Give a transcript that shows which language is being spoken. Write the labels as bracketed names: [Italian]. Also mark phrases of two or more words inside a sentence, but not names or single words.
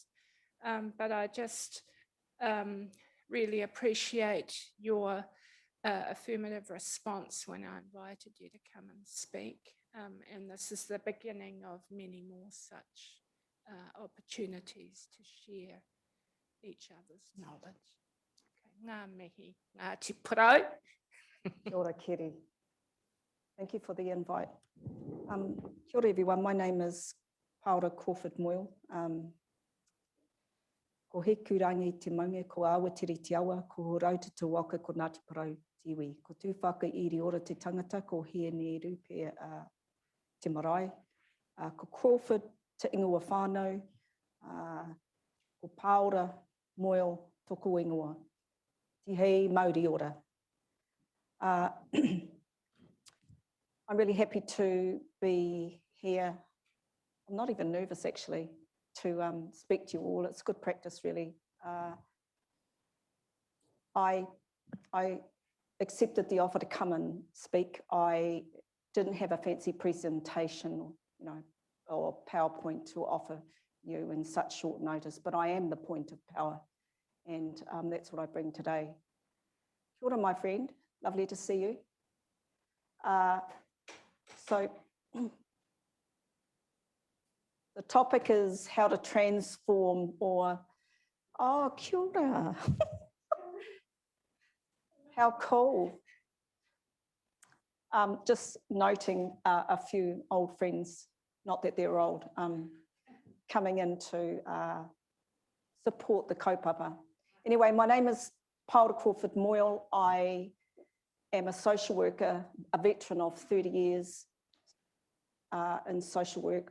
[English] But I just really appreciate your affirmative response when I invited you to come and speak. And this is the beginning of many more such opportunities to share each other's knowledge. [Māori] Okay. Ngā mihi, ngā te parau. Kia ora, Kiri. [English] Thank you for the invite. [Māori] Kia ora, [English] everyone. My name is Paora Crawford Moyle. [Māori] Ko he kurangi te maunga, ko awatiri te awa, ko rauta te waka, ko Ngāti Parau te iwi. Ko tūwhaka iri ora te tangata, ko hea ne rupe te marae. Ko Crawford te ingoa whānau, ko Paora Moyle toko ingoa. Te hei Māori ora. [English] I'm really happy to be here. I'm not even nervous, actually, to speak to you all. It's good practice, really. I accepted the offer to come and speak. I didn't have a fancy presentation, or PowerPoint to offer you in such short notice, but I am the point of power, and that's what I bring today. [Māori] Kia ora, [English] my friend. Lovely to see you. So the topic is how to transform or, [Māori] oh, kia ora. [English] How cool. Just noting a few old friends, not that they're old, coming in to support the kaupapa. Anyway, my name is Paora Crawford Moyle. I am a social worker, a veteran of 30 years in social work.